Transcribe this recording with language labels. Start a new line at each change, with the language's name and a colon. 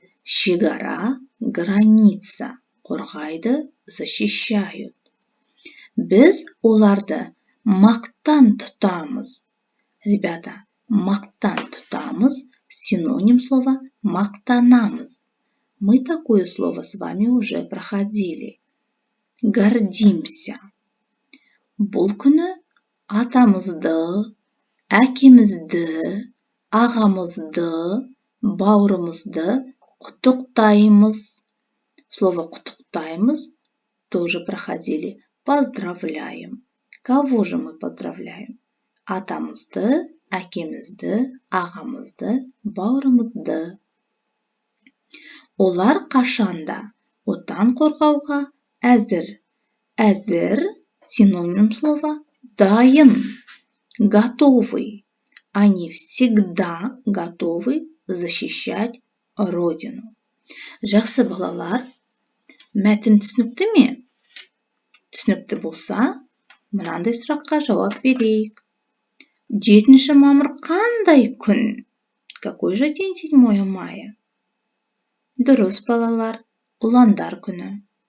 Kazakh: Шекара,
Russian: граница,
Kazakh: қорғайды,
Russian: защищают.
Kazakh: Біз оларды мақтан тұтамыз.
Russian: Ребята, мақтан тұтамыз – синоним слова мақтанамыз. Мы такое слово с вами уже проходили. Гордимся.
Kazakh: Бұл күні атамызды, әкемізді, ағамызды, бауырымызды құттықтаймыз.
Russian: Слово құттықтаймыз тоже проходили. Поздравляем. Кого же мы поздравляем?
Kazakh: Атамызды, әкемізді, ағамызды, бауырымызды. Олар қашанда отан қорғауға әзір.
Russian: Әзір синоним слова дайын. Готовы. Они всегда готовы защищать родину.
Kazakh: Жақсы балалар, мәтін түсінікті ме? Түсінікті болса, мынандай сұраққа жауап берейік. 7 мамыр қандай күн?
Russian: Какой же день 7 мая?
Kazakh: Дұрыс, балалар, ұландар күні.